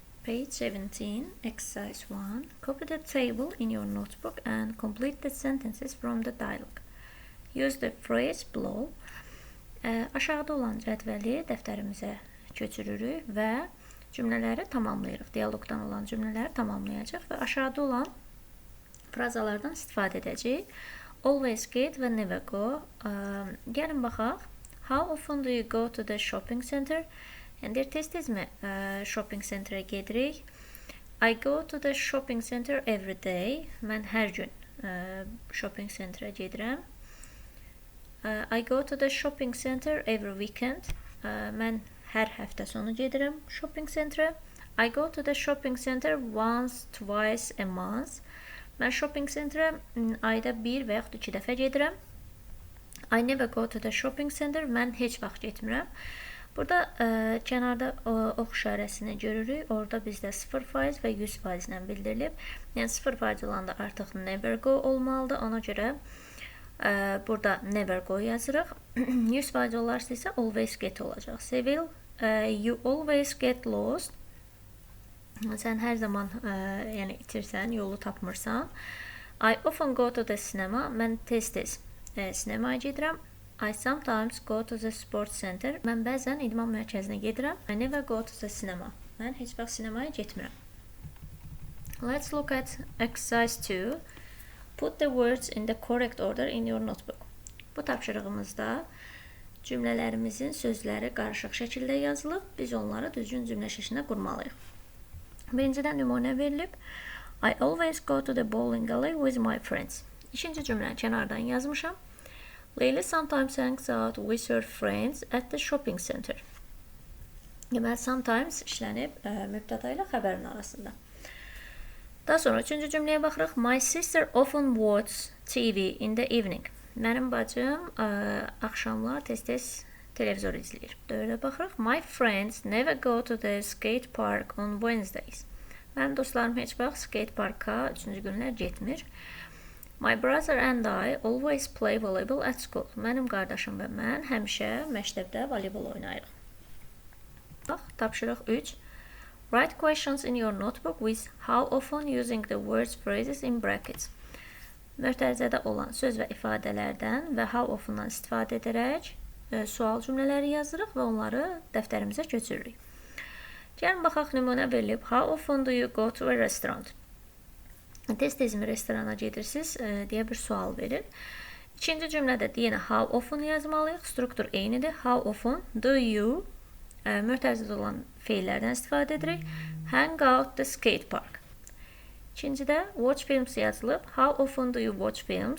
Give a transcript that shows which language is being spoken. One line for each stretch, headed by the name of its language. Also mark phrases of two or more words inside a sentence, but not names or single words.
English: Page 17, exercise 1. Copy the table in your notebook and complete the sentences from the dialogue. Use the phrase below.
Azerbaijani: Aşağıda olan cədvəli dəftərimizə köçürürük və cümlələri tamamlayırıq. Dialoqdan olan cümlələri tamamlayacaq və aşağıda olan frazalardan istifadə edəcəyik.
English: Always get və never go.
Azerbaijani: Gəlin baxaq.
English: How often do you go to the shopping center?
Azerbaijani: Yəni, tez-tezmi
English: shopping centerə
Azerbaijani: gedirik?
English: I go to the shopping center every day.
Azerbaijani: Mən hər gün
English: shopping centerə
Azerbaijani: gedirəm.
English: I go to the shopping center every weekend.
Azerbaijani: Mən hər həftə sonu gedirəm
English: shopping centerə. I go to the shopping center once, twice a month.
Azerbaijani: Mən
English: shopping centerə
Azerbaijani: ayda bir və yaxud 2 dəfə gedirəm.
English: I never go to the shopping center.
Azerbaijani: Mən heç vaxt getmirəm. Burada kənarda ox işarəsini görürük. Orada bizdə 0% və 100% ilə bildirilib. Yəni 0% olanda artıq
English: never go
Azerbaijani: olmalıdır. Ona görə burada
English: never go
Azerbaijani: yazırıq. 100% olarsa isə
English: always get
Azerbaijani: olacaq. Sevil,
English: you always get lost.
Azerbaijani: Sən hər zaman yəni itirsən, yolu tapmırsan.
English: I often go to the cinema.
Azerbaijani: Mən tez-tez sinemaya gedirəm.
English: I sometimes go to the sports center.
Azerbaijani: Mən bəzən idman mərkəzinə gedirəm.
English: I never go to the cinema.
Azerbaijani: Mən heç vaxt sinemaya getmirəm.
English: Let's look at exercise 2. Put the words in the correct order in your notebook.
Azerbaijani: Bu tapşırığımızda cümlələrimizin sözləri qarışıq şəkildə yazılıb. Biz onları düzgün cümlə şəklində qurmalıyıq. Birincidən nümunə verilib.
English: I always go to the bowling alley with my friends.
Azerbaijani: İkinci cümləni kənardan yazmışam.
English: Leyli sometimes hangs out with her friends at the shopping center.
Azerbaijani: Deməli, sometimes işlənib mübtəda ilə xəbərin arasında. Daha sonra üçüncü cümləyə baxırıq.
English: My sister often watches TV in the evening.
Azerbaijani: Mənim bacım axşamlar tez-tez televizor izləyir. Dövrə baxırıq.
English: My friends never go to the skate park on Wednesdays.
Azerbaijani: Mənim dostlarım heç vaxt
English: skate parka
Azerbaijani: 3-cü günlər getmir.
English: My brother and I always play volleyball at school.
Azerbaijani: Mənim qardaşım və mən həmişə məktəbdə voleybol oynayırıq. Bax, tapşırıq 3.
English: Write questions in your notebook with how often using the words phrases in brackets.
Azerbaijani: Mötərizədə olan söz və ifadələrdən və
English: how often-dan
Azerbaijani: istifadə edərək sual cümlələri yazırıq və onları dəftərimizə köçürürük. Gəlin baxaq, nümunə verilib.
English: How often do you go to a restaurant?
Azerbaijani: Tez-tezmi restorana gedirsiniz deyə bir sual verir. İkinci cümlədə yenə
English: how often
Azerbaijani: yazmalıyıq. Struktur eynidir.
English: How often do you
Azerbaijani: mötərizədə olan feillərdən istifadə edirik.
English: Hang out the skate park. İkincidə watch films yazılıb. How often do you watch films?